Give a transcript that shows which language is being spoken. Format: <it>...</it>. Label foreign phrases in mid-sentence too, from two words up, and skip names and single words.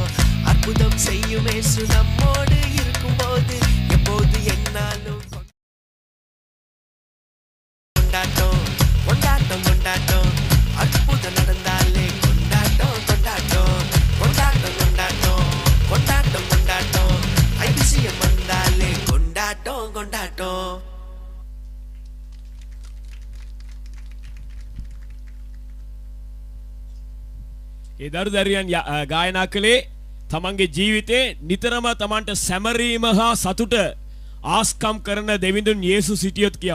<ta>அற்புதம் செய்யும் இயேசு நம்மோடு இருக்கும்போது எப்போது என்னாலும் கொண்டாட்டம் கொண்டாட்டம் கொண்டாட்டம். அற்புதம் நடந்தாலே கொண்டாட்டம் கொண்டாட்டம் கொண்டாட்டம் கொண்டாட்டம் கொண்டாட்டம் கொண்டாட்டம். ஐபிசிஎம் வந்தாலே கொண்டாட்டம் கொண்டாட்டம்.</ta> <si>ඒ දරුදරියන් ගායනා කළේ තමන්ගේ ජීවිතේ නිතරම තමන්ට සැමරීම හා සතුට ආස්කම් කරන දෙවිඳුන් යේසුස් සිටියොත් කියා.</si>